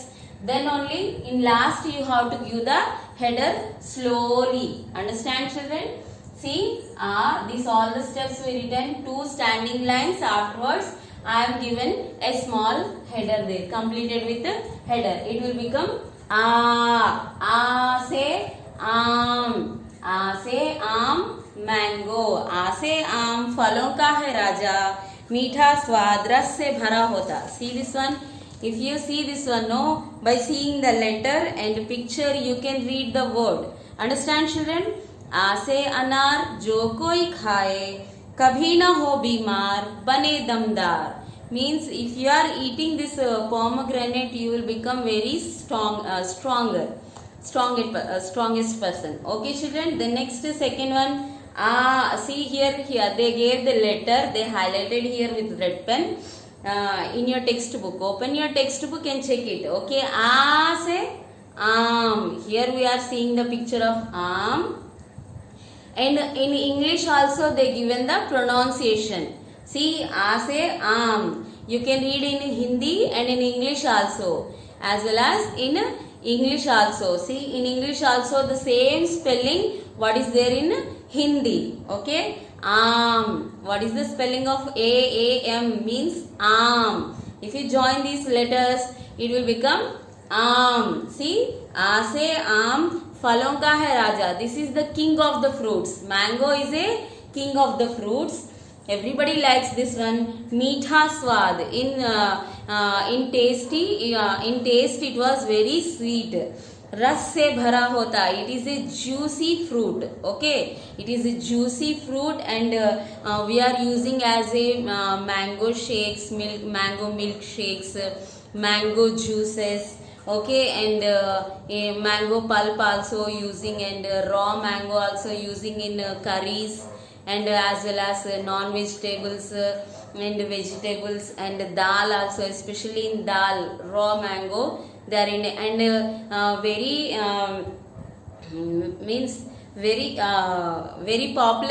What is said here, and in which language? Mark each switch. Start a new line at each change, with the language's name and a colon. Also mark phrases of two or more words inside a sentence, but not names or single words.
English: Then only in last you have to give the header slowly. Understand, children? See, these all the steps we written 2 standing lines. Afterwards, I have given a small header there. Completed with the header. It will become
Hindi: आ से आम,
English: mango.
Hindi: आ से आम फलों का है राजा, मीठा स्वाद रस से भरा होता.
English: See this one. If you see this one, no, by seeing the letter and picture, you can read the word. Understand, children?
Hindi: आ से अनार जो कोई खाए, कभी ना हो बीमार, बने दमदार.
English: Means if you are eating this pomegranate, you will become very strongest person. Okay, children. The next second one. See here they gave the letter. They highlighted here with red pen. In your textbook, open your textbook and check it. Okay,
Hindi: आ से आम.
English: Here we are seeing the picture of aam. And in English also they given the pronunciation. See,
Hindi: आ से आम.
English: You can read in Hindi and in English also, as well as in English also. See, in English also the same spelling what is there in Hindi. Okay, what is the spelling of A-A-M? Means arm. If you join these letters, it will become आम.
Hindi: See, आ से आम, फलों का है राजा.
English: This is the king of the fruits. Mango is a king of the fruits. Everybody likes this one.
Hindi: मीठा स्वाद.
English: In taste it was very sweet.
Hindi: रस से भरा होता.
English: It is a juicy fruit. Okay, it is a juicy fruit, and we are using as a mango shakes, mango milkshakes, mango juices. Okay, and a mango pulp also using, and raw mango also using in curries, and as well as non-vegetables and vegetables, and dal also, especially in dal, raw mango they are in, and means very popular.